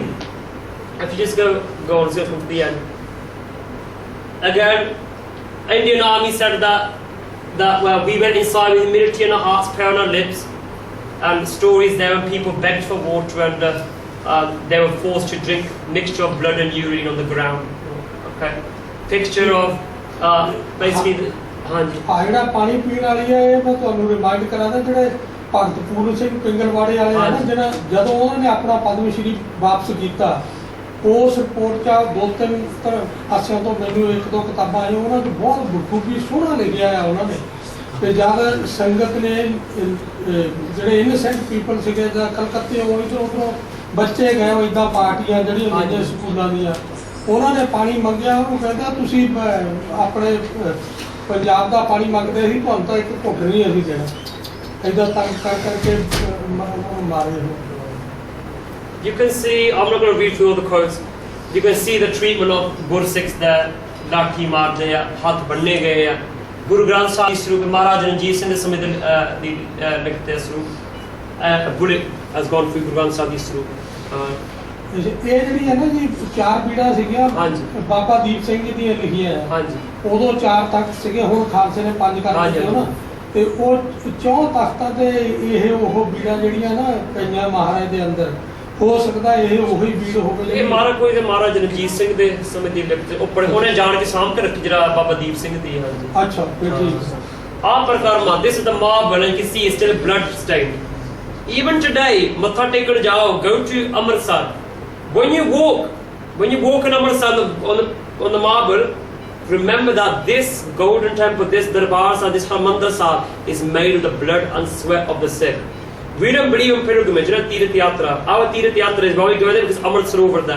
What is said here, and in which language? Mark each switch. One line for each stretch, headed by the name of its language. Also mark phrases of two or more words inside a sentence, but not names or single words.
English: If you just go on, let's go from the end. Again, Indian Army said that well, we went inside with humility in our hearts, prayer on our lips, and stories there when people begged for water and they were forced to drink mixture of blood and urine on the ground. Okay, picture of basically.
Punjabi: ਜਿਹੜਾ ਪਾਣੀ ਪੀਣ ਵਾਲੀ ਹੈ, ਇਹ ਮੈਂ ਤੁਹਾਨੂੰ ਰਿਮਾਈਂਡ ਕਰਾਂਦਾ ਜਿਹੜੇ ਭਗਤ ਪੂਰਨ ਸਿੰਘ ਪਿੰਗਲਵਾੜੇ ਵਾਲੇ ਆ ਨਾ, ਜਿਹੜਾ ਜਦੋਂ ਉਹਨਾਂ ਨੇ ਆਪਣਾ ਪਦਮ ਸ਼੍ਰੀ ਵਾਪਸ ਕੀਤਾ, ਉਸ ਰਿਪੋਰਟ 'ਚ 2-3 ਪਾਸਿਆਂ ਤੋਂ ਮੈਨੂੰ 1-2 ਕਿਤਾਬਾਂ ਆਈਆਂ, ਉਹਨਾਂ 'ਚ ਬਹੁਤ ਬਖੂਬੀ ਸੋਹਣਾ ਲਿਖਿਆ ਆ ਉਹਨਾਂ ਨੇ। ਤੇ ਜਦ ਸੰਗਤ ਨੇ ਜਿਹੜੇ
English: innocent people
Punjabi: ਸੀਗੇ ਜਾਂ ਕਲਕੱਤੇ ਇੱਧਰੋਂ ਉੱਧਰੋਂ ਬੱਚੇ ਗਏ, ਉਹ ਇੱਦਾਂ ਪਾਰਟੀਆਂ ਜਿਹੜੀਆਂ ਹੁੰਦੀਆਂ ਸਕੂਲਾਂ ਦੀਆਂ, ਉਹਨਾਂ ਨੇ ਪਾਣੀ ਮੰਗਿਆ। ਉਹਨੂੰ ਕਹਿੰਦਾ ਤੁਸੀਂ ਆਪਣੇ ਪੰਜਾਬ ਦਾ ਪਾਣੀ ਮੰਗਦੇ ਸੀ, ਤੁਹਾਨੂੰ ਤਾਂ ਇੱਕ ਘੁੱਟ ਨਹੀਂ ਅਸੀਂ ਦੇਣਾ। ਇੱਦਾਂ ਤੰਗ ਕਰਕੇ ਮਾਰੇ ਹੋ।
English: You can see, I'm not going to read through all the quotes, you can see the treatment of Gursikhs there,
Punjabi: ਲਾਠੀ ਮਾਰਦੇ ਆ, ਹੱਥ ਬੰਨੇ ਗਏ ਆ। ਗੁਰੂ ਗ੍ਰੰਥ ਸਾਹਿਬ ਦੀ ਸਰੂਪ ਮਹਾਰਾਜ ਰਣਜੀਤ ਸਿੰਘ ਦੇ ਸਮੇਂ ਦੇ ਲਿਖਦੇ ਸਰੂਪ,
English: bullet has gone through ਗੁਰੂ ਗ੍ਰੰਥ ਸਾਹਿਬ
Punjabi: ਦੀ ਸਰੂਪ। ਇਹ ਜਿਹੜੀ ਹੈ ਨਾ ਜੀ 4 ਪੀੜ੍ਹਾਂ ਸੀਗੀਆਂ, ਬਾਬਾ ਦੀਪ ਸਿੰਘ ਜੀ ਦੀਆਂ ਲਿਖੀਆਂ ਆ। ਹਾਂਜੀ, ਉਦੋਂ 4 ਤਖਤ ਸੀਗੇ, ਹੁਣ ਖਾਲਸੇ ਨੇ 5 ਕਰ ਦਿੱਤੇ ਨਾ, ਤੇ ਉਹ 4 ਤਖਤਾਂ ਤੇ ਇਹ ਉਹ ਬੀੜਾਂ ਜਿਹੜੀਆਂ ਨਾ ਪਈਆਂ ਮਹਾਰਾਜ ਦੇ ਅੰਦਰ, ਹੋ ਸਕਦਾ ਇਹ ਉਹੀ ਬੀੜ ਹੋਵੇ। ਇਹ ਮਹਾਰਾਜ ਕੋਈ ਤੇ ਮਹਾਰਾਜ ਰਣਜੀਤ ਸਿੰਘ ਦੇ ਸਮੇਂ ਦੀ ਲਿਖਤ ਉੱਪਰ ਉਹਨੇ ਜਾਣ ਕੇ ਸਾਂਭ ਕੇ ਰੱਖੀ, ਜਿਹੜਾ ਬਾਬਾ ਦੀਪ ਸਿੰਘ ਦੀ। ਹਾਂਜੀ, ਅੱਛਾ, ਫਿਰ ਠੀਕ। ਆਹ ਪ੍ਰਕਾਰ
English: this is the marble, and you can see it's still blood stained. Even today,
Punjabi: ਮੱਥਾ ਟੇਕਣ ਜਾਓ,
English: go to Amritsar. When you walk in Amritsar on the marble, remember that this golden temple, this Darbar Sahib, this Harmandir Sahib is made of the blood and sweat of the Sikh. We don't believe in pilgrimage,
Punjabi: ਤੀਰਥ ਯਾਤਰਾ.
English: Our
Punjabi: ਤੀਰਥ ਯਾਤਰਾ
English: is why we go there because Amritsar over there.